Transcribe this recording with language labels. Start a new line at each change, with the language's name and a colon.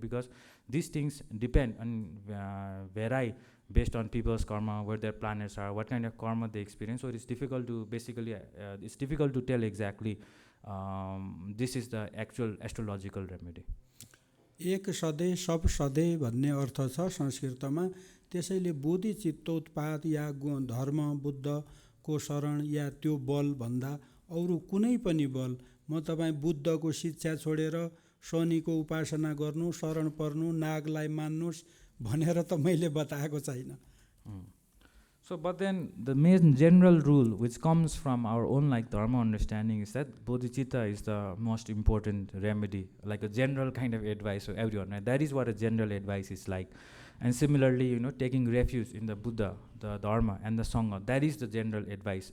English: Because these things depend on vary based on people's karma, where their planets are, what kind of karma they experience. So it's difficult to basically it's difficult to tell exactly this is the actual astrological remedy.
Nepali: एक सधैँ सब सधैँ भन्ने अर्थ छ संस्कृतमा। त्यसैले बोधि चित्तोत्पाद या धर्म बुद्धको शरण या त्यो बल भन्दा अरू कुनै पनि बल, म तपाईँ बुद्धको शिक्षा छोडेर शनिको उपासना गर्नु, शरण पर्नु, नागलाई मान्नुस् भनेर त मैले बताएको छैन।
English: So, but then the main general rule which comes from our own like Dharma understanding is that bodhicitta is the most important remedy, like a general kind of advice for everyone. Right? That is what a general advice is like. And similarly, taking refuge in the Buddha, the Dharma, and the Sangha, that is the general advice.